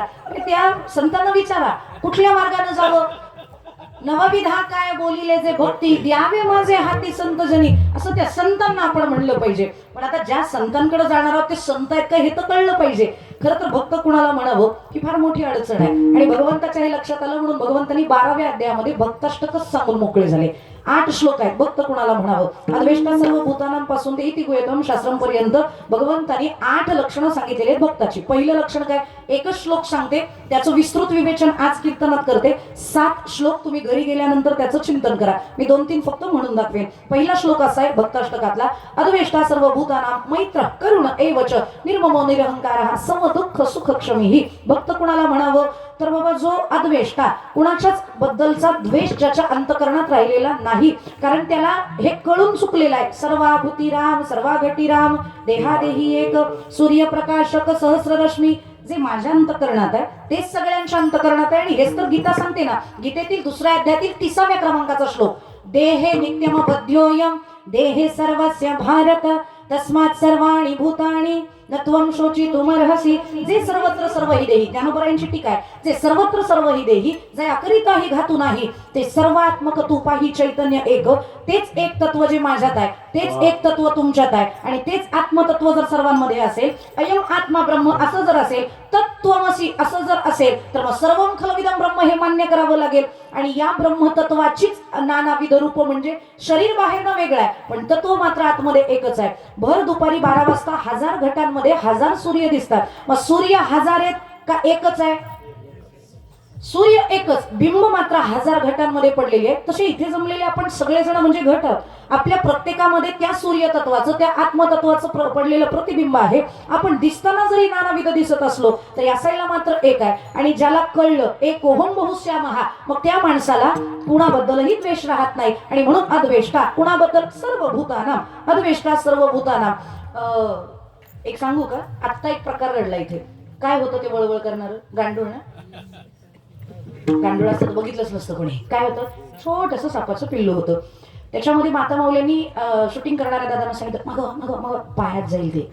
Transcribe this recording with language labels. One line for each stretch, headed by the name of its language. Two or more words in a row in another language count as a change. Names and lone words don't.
Marathi: त्या संतांना विचारा कुठल्या मार्गाने जावं, नवविधा काय बोलिले जे भक्ती, द्यावे माझे हाती संत जनी, असं त्या संतांना आपण म्हणलं पाहिजे. पण आता ज्या संतांकडे जाणार आहोत ते संत आहेत का हे तर कळलं पाहिजे. खरं तर भक्त कुणाला म्हणावं ही फार मोठी अडचण आहे. आणि भगवंताच्या हे लक्षात आलं म्हणून भगवंतांनी 12व्या अध्यायामध्ये भक्ताष्टकच सांगून मोकळे झाले. 8 श्लोक आहेत. भक्त कुणाला म्हणावं,
Sanskrit: अद्वेष्टा सर्व
Marathi: भूतानांपासून ते
Sanskrit: इति गुह्यतम
Marathi: शास्त्रपर्यंत भगवंतांनी 8 लक्षणं सांगितलेली आहेत भक्ताची. पहिलं लक्षण काय, एकच श्लोक सांगते, त्याचं विस्तृत विवेचन आज कीर्तनात करते. 7 श्लोक तुम्ही घरी गेल्यानंतर त्याचं चिंतन करा. मी 2-3 फक्त म्हणून दाखवेन. पहिला श्लोक असा आहे भक्ताष्टकातला,
Sanskrit: अद्वेष्टा सर्व भूतानां मैत्र करुण एवच निर्ममो निरहंकारः सम दुःख सुख क्षमीहि.
Marathi: भक्त कुणाला म्हणावं तर बाबा जो अद्वेष्टा, कुणाच्याच बद्दलचा द्वेष ज्याच्या अंतकरणात राहिलेला नाही, कारण त्याला हे कळून चुकलेलं आहे. सर्वाभूती राम सर्वाघटी राम देहादेही एक सूर्यप्रकाशक सहस्ररश्मी. जे माझ्या अंतकरणात आहे तेच सगळ्यांच्या अंतकरणात आहे. आणि हेच तर गीता सांगते ना. गीतेतील 2ऱ्या अध्यायातील 30व्या क्रमांकाचा श्लोक,
Sanskrit: देहे नित्यम बद्ध्योयम देहे सर्वस्य भारत तस्मात् सर्वाणि भूतानि न त्वं शोचितुमर्हसि.
Marathi: जे सर्वत्र सर्व हि देही, त्यानंतर यांची टीका आहे, जे सर्वत्र सर्व हि देही जे अकरिताही घातू नाही, ते सर्वात्मक तू पाही चैतन्य एक. तेच एक तत्व जे माझ्यात आहे तेच एक तत्व तुमच्यात आहे. आणि तेच आत्मतत्व जर सर्वांमध्ये असेल,
Sanskrit: अयम आत्मा ब्रह्म
Marathi: असं जर असेल, तत्त्वमसि असं जर असेल, तर मग
Sanskrit: सर्वं खलविदं ब्रह्म
Marathi: हे मान्य करावं लागेल. आणि या ब्रह्मतत्वाचीच नानाविध रूप, म्हणजे शरीर बाहेरनं वेगळं आहे पण तत्व मात्र आतमध्ये एकच आहे. भर दुपारी 12 वाजता 1000 घटांमध्ये 1000 सूर्य दिसतात. मग सूर्य 1000 आहेत का एकच आहे? सूर्य एकच, बिंब मात्र 1000 घटांमध्ये पडलेले आहेत. तसे इथे जमलेले आपण सगळेजण म्हणजे घट आहोत. आपल्या प्रत्येकामध्ये त्या सूर्य तत्वाचं, त्या आत्मतत्वाचं पडलेलं प्रतिबिंब आहे. आपण दिसताना जरी नानाविध दिसत असलो तरी असायला मात्र एक आहे. आणि ज्याला कळलं
Sanskrit: एकोहम बहुश्यामः,
Marathi: मग त्या माणसाला कुणाबद्दलही द्वेष राहत नाही. आणि म्हणून अद्वेष्टा कुणाबद्दल,
Sanskrit: सर्व भूतानां, अद्वेष्टा सर्व भूतानां.
Marathi: एक सांगू का, आत्ता एक प्रकार घडला इथे. काय होतं ते वळवळ करणार गांडूळ ना, गांडूळ असतं बघितलंच नसतं कोणी. काय होतं, छोटंसं सापाचं पिल्लू होतं. त्याच्यामध्ये माता माऊल्यांनी शूटिंग करणाऱ्या दादांना सांगितलं मग मग मग पायात जाईल ते.